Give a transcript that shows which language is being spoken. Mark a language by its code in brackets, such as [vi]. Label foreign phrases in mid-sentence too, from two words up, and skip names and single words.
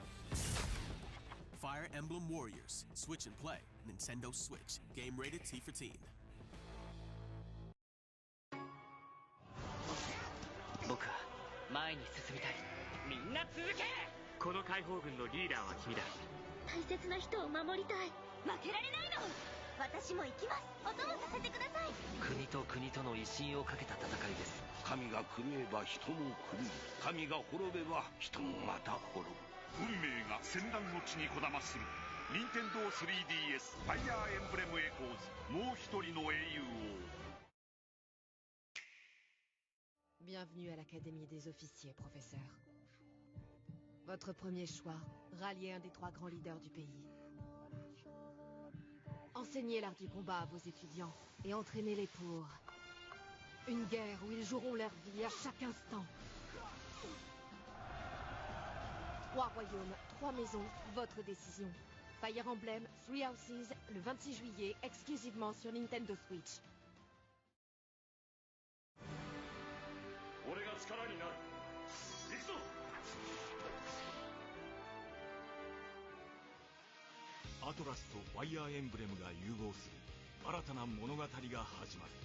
[en] Fire Emblem Warriors. Switch and play. Nintendo Switch. Game rated T for teen. [ja] 僕は前に進みたい。みんな続け。この解放軍のリーダーは君だ。大切な人を守りたい。負けられないの。私も行きます。お供させてください。国と国との威信をかけた戦いです。神が狂えば人も狂う。神が滅べば人もまた滅ぶ。運命が戦乱の地にこだまする任天堂 3DS ファイアーエンブレムエコーズ、もう一人の英雄を。 [fr] Bienvenue à l'Académie des officiers, professeur. Votre premier choix, rallier un des 3 grands leaders du pays. Enseignez l'art du combat à vos étudiants et entraînez-les pour une guerre où ils joueront leur vie à chaque instant. 3 royaumes, 3 maisons, votre décision. Fire Emblem, 3 Houses, le 26 juillet, exclusivement sur Nintendo Switch. [ja] 俺が力になる。行くぞ。アトラスとファイアーエンブレムが融合する新たな物語が始まる。